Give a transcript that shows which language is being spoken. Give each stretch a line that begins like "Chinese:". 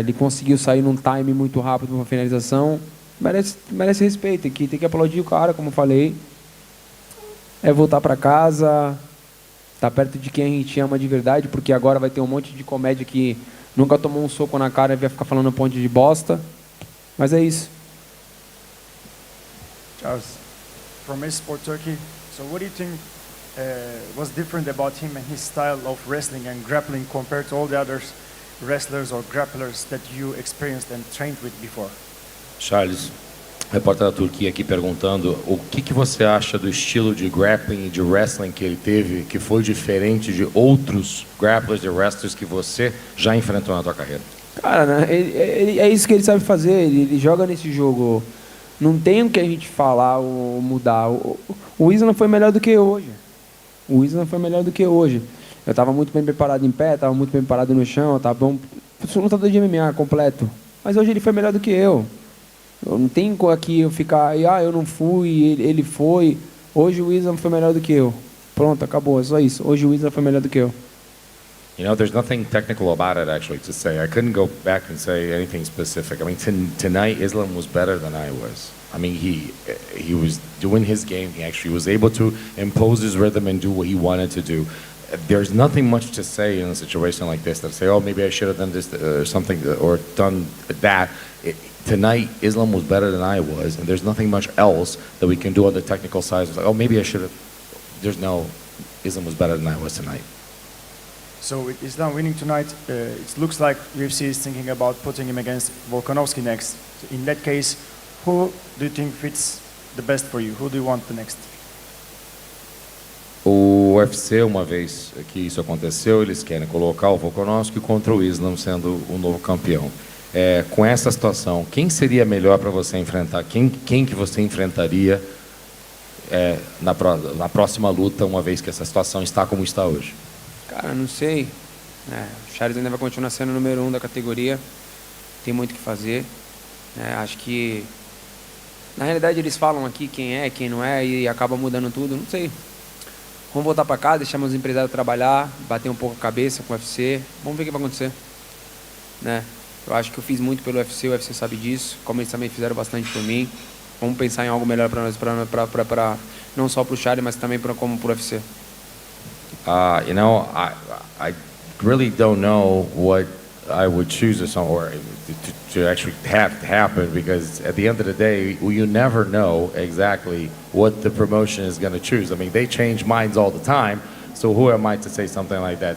Portuguese: Ele conseguiu sair num time muito rápido para uma finalização. Merece respeito, tem que aplaudir o cara, como eu falei. É voltar para casa, tá perto de quem a gente ama de verdade, porque agora vai ter um monte de comédia que nunca tomou um soco na cara e vai ficar falando um monte de bosta. Mas é isso.
English: Charles, from Sport Turkey. So what do you think was different about him and his style of wrestling and grappling compared to all the other wrestlers or grapplers that you experienced and trained with before?
Portuguese: Charles, repórter da Turquia aqui perguntando o que você acha do estilo de grappling e de wrestling que ele teve, que foi diferente de outros grapplers e wrestlers que você já enfrentou na tua carreira? Cara, né, é isso que ele sabe fazer, ele joga nesse jogo. Não tem o que a gente falar ou mudar. O Islam foi melhor do que eu hoje. O Islam foi melhor do que eu hoje. Eu estava muito bem preparado em pé, estava muito bem preparado no chão, estava bom. Sou lutador de MMA completo. Mas hoje ele foi melhor do que eu. Eu não tenho aqui eu ficar, eu não fui, ele foi. Hoje o Islam foi melhor do que eu. Pronto, acabou, é só isso. Hoje o Islam foi melhor do que eu.
English: You know, there's nothing technical about it, actually, to say. I couldn't go back and say anything specific. I mean, tonight, Islam was better than I was. I mean, he was doing his game. He actually was able to impose his rhythm and do what he wanted to do. There's nothing much to say in a situation like this that say, oh, maybe I should have done this or something, or done that. Tonight, Islam was better than I was, and there's nothing much else that we can do on the technical side. It's like, oh, maybe I should have. There's no, Islam was better than I was tonight. So with Islam winning tonight, it looks like UFC is thinking about putting him against Volkanovski next. So in that case, who do you think fits the best for you? Who do you want the next?
Portuguese: O UFC, uma vez que isso aconteceu, eles querem colocar o Volkanovski contra o Islam sendo o novo campeão. Com essa situação, quem seria melhor para você enfrentar? Quem que você enfrentaria na próxima luta, uma vez que essa situação está como está hoje? Cara, não sei. O Charles ainda vai continuar sendo o número 1 da categoria. Tem muito o que fazer. Acho que, na realidade, eles falam aqui quem é, quem não é, e acaba mudando tudo. Não sei. Vamos voltar para casa, deixar meus empresários trabalhar, bater um pouco a cabeça com o UFC. Vamos ver o que vai acontecer. Eu acho que eu fiz muito pelo UFC, o UFC sabe disso. Como eles também fizeram bastante por mim. Vamos pensar em algo melhor para nós, não só para o Charles, mas também como para o UFC.
English: You know, I really don't know what I would choose or to actually have to happen, because at the end of the day, you never know exactly what the promotion is going to choose. I mean, they change minds all the time, so who am I to say something like that?